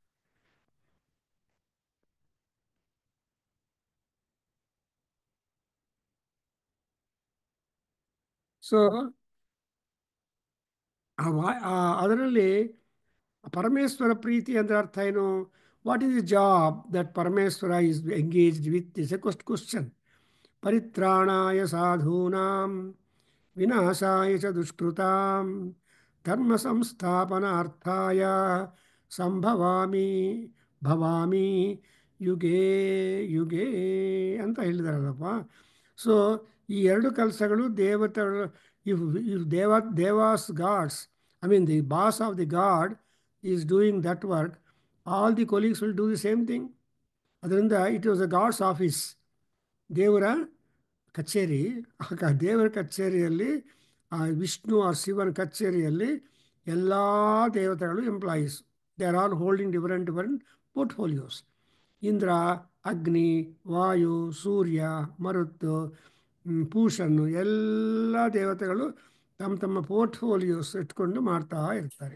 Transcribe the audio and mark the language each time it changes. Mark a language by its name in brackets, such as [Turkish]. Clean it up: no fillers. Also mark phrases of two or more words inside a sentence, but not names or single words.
[Kannada] ಸೊ ಅದರಲ್ಲಿ ಪರಮೇಶ್ವರ ಪ್ರೀತಿ ಅಂದರೆ ಅರ್ಥ ಏನು? [English] What is the job that Parameshwara is engaged with? is a question. [Sanskrit] ಪರಿತ್ರಾಣಾಯ ಸಾಧೂನಾಂ ವಿನಾಶಾಯ ಚ ದುಷ್ಕೃತಾಂ ಧರ್ಮ ಸಂಸ್ಥಾಪನಾರ್ಥಾಯ ಸಂಭವಾಮಿ ಭವಾಮಿ ಯುಗೇ ಯುಗೇ [Kannada] ಅಂತ ಹೇಳಿದಾರಲ್ಲಪ್ಪ. ಸೊ ಈ ಎರಡು ಕೆಲಸಗಳು ದೇವತೆಗಳು, [English] If devas gods, I mean the boss of the god is doing that work, all the colleagues will do the same thing. ಅದರಿಂದ it was a God's office, [Kannada] ದೇವರ ಕಚೇರಿ. ದೇವರ ಕಚೇರಿಯಲ್ಲಿ, ವಿಷ್ಣು ಆ ಶಿವನ ಕಚೇರಿಯಲ್ಲಿ ಎಲ್ಲ ದೇವತೆಗಳು ಎಂಪ್ಲಾಯೀಸ್. [English] They are all holding different portfolios. [Kannada] ಇಂದ್ರ, ಅಗ್ನಿ, ವಾಯು, ಸೂರ್ಯ, ಮರುತ್ತು, ಪೂಷನ್ನು, ಎಲ್ಲ ದೇವತೆಗಳು ತಮ್ಮ ತಮ್ಮ ಪೋರ್ಟ್ಫೋಲಿಯೋಸ್ ಇಟ್ಕೊಂಡು ಮಾಡ್ತಾ ಇರ್ತಾರೆ.